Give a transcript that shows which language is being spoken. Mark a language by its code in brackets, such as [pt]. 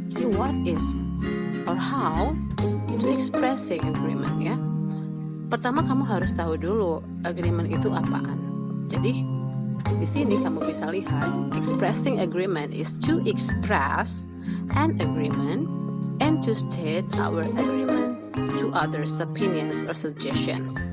[en] Jadi what is or how to expressing agreement ya? [id] Pertama kamu harus tahu dulu agreement itu apaan. Jadi di sini kamu bisa lihat [en] expressing agreement is to express an agreement and to state our agreement to others' opinions or suggestions.